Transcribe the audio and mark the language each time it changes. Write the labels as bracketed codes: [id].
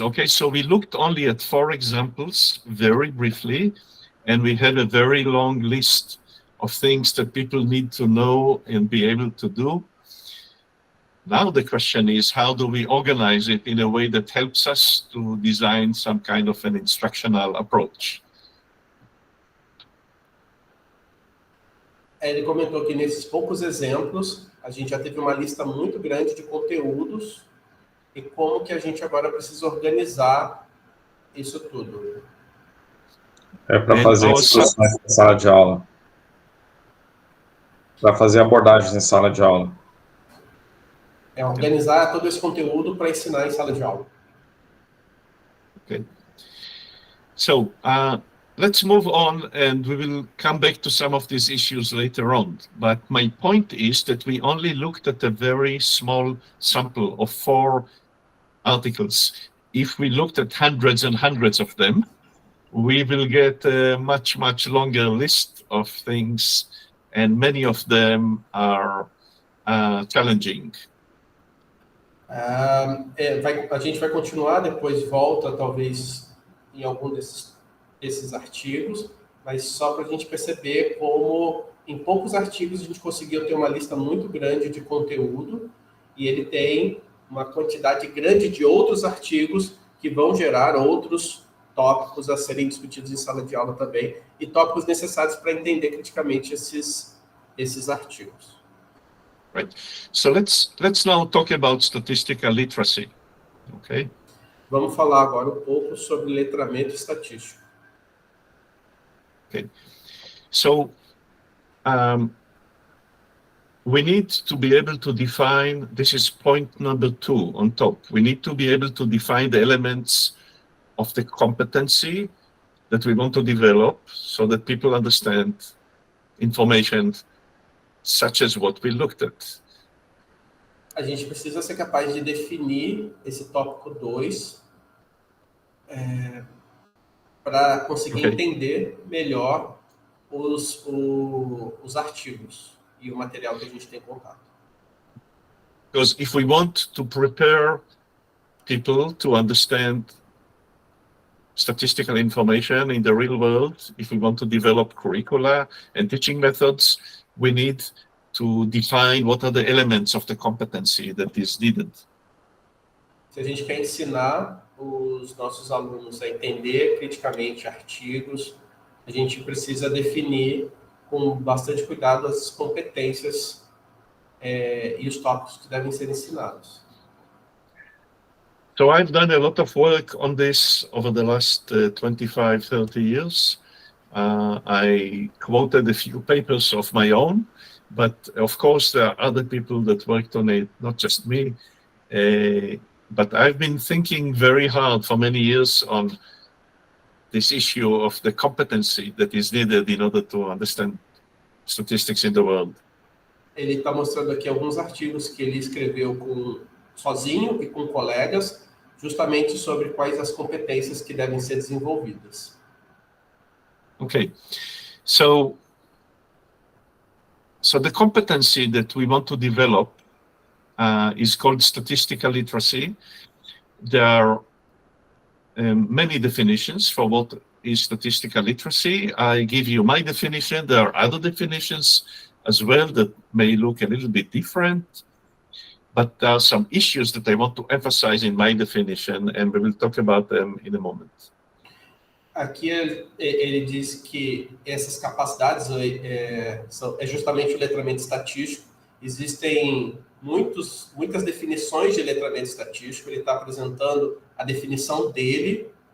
[en] Okay, so we looked only at 4 examples very briefly, and we had a very long list of things that people need to know and be able to do. Now the question is, how do we organize it in a way that helps us to design some kind of an instructional approach? [pt] Ele comentou que nesses poucos exemplos, a gente já teve uma lista muito grande de conteúdos e como que a gente agora precisa organizar isso tudo. Para fazer instruções em sala de aula. Para fazer abordagens em sala de aula. Organizar todo esse conteúdo para ensinar em sala de aula. [en] Okay. So, let's move on, and we will come back to some of these issues later on. But my point is that we only looked at a very small sample of 4 articles. If we looked at hundreds and hundreds of them, we will get a much, much longer list of things, and many of them are challenging. [pt] A gente vai continuar, depois volta, talvez, em algum desses artigos, mas só para a gente perceber como, em poucos artigos, a gente conseguiu ter uma lista muito grande de conteúdo, e ele tem uma quantidade grande de outros artigos que vão gerar outros tópicos a serem discutidos em sala de aula também, e tópicos necessários para entender criticamente esses artigos. [en] Right. So let's now talk about statistical literacy. Okay. [pt] Vamos falar agora um pouco sobre letramento estatístico. [en] Okay. So we need to be able to define, this is point number 2 on top. We need to be able to define the elements of the competency that we want to develop so that people understand information such as what we looked at. [pt] A gente precisa ser capaz de definir esse tópico 2 para conseguir entender melhor os artigos e o material que a gente tem contato. [en] Because if we want to prepare people to understand statistical information in the real world, if we want to develop curricula and teaching methods, we need to define what are the elements of the competency that is needed. [pt] Se a gente quer ensinar os nossos alunos a entender criticamente artigos, a gente precisa definir com bastante cuidado as competências e os tópicos que devem ser ensinados. [en] So I've done a lot of work on this over the last 25, 30 years. I quoted a few papers of my own, but of course there are other people that worked on it, not just me. But I've been thinking very hard for many years on this issue of the competency that is needed in order to understand statistics in the world. [pt] Ele está mostrando aqui alguns artigos que ele escreveu sozinho e com colegas, justamente sobre quais as competências que devem ser desenvolvidas. [en] Okay, so the competency that we want to develop is called statistical literacy. There are many definitions for what is statistical literacy. I give you my definition. There are other definitions as well that may look a little bit different, but there are some issues that I want to emphasize in my definition, and we will talk about them in a moment. [pt] Aqui ele diz que essas capacidades é justamente o letramento estatístico. Existem muitas definições de letramento estatístico. Ele está apresentando a definição dele.